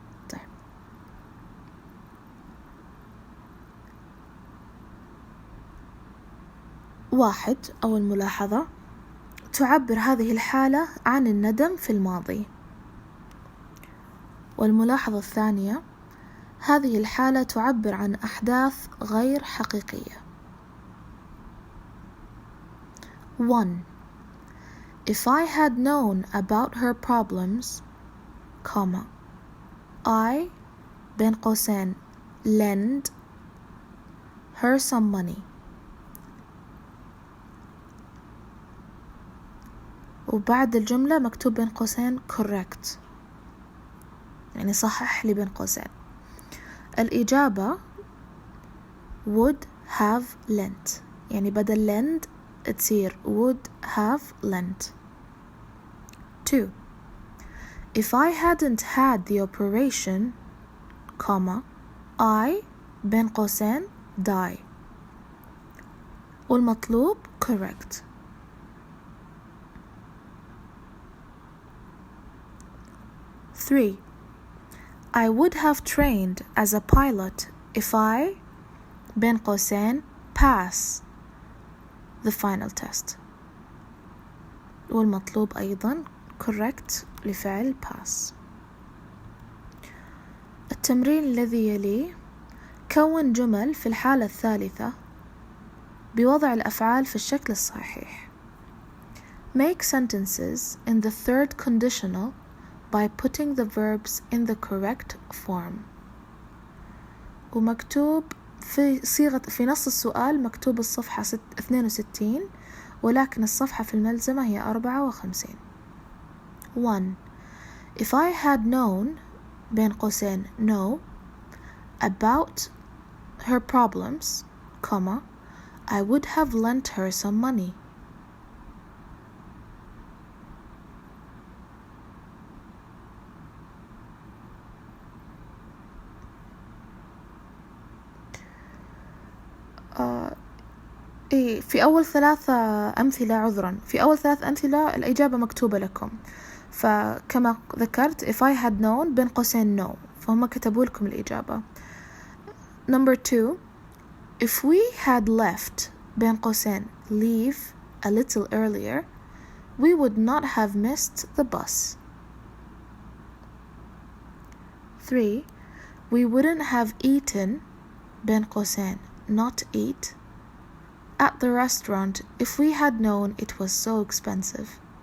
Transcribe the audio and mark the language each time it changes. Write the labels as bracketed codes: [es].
[ar] طيب واحد، أول ملاحظة، تعبر هذه الحالة عن الندم في الماضي. والملاحظة الثانية، هذه الحالة تعبر عن أحداث غير حقيقية. 1. [en] If I had known about her problems, comma, I [ar] بين قوسين [en] lend her some money. [ar] وبعد الجملة مكتوب بين قوسين correct، يعني صحح لي بين قوسين. الإجابة [en] would have lent، [ar] يعني بدل lend تصير would have lent. 2. [en] If I hadn't had the operation, comma, I [ar] بين قوسين [en] die. [ar] والمطلوب correct. [en] 3. I would have trained as a pilot if I [ar] بين قوسين [en] pass the final test. [ar] والمطلوب أيضا correct لفعل pass. التمرين الذي يلي، كون جمل في الحالة الثالثة بوضع الأفعال في الشكل الصحيح. [en] Make sentences in the third conditional by putting the verbs in the correct form. [ar] ومكتوب في نص السؤال مكتوب الصفحة 62، ولكن الصفحة في الملزمة هي 54. 1. [en] If I had known [ar] بين قوسين [en] know about her problems, comma, I would have lent her some money. [ar] في أول 3 أمثلة، عذرا، في أول 3 أمثلة الإجابة مكتوبة لكم، فكما ذكرت [en] if I had known [ar] بين قوسين no، فهم كتبوا لكم الإجابة. [en] Number 2. If we had left [ar] بين قوسين [en] leave a little earlier, we would not have missed the bus. 3. We wouldn't have eaten [ar] بين قوسين [en] not eat at the restaurant if we had known it was so expensive.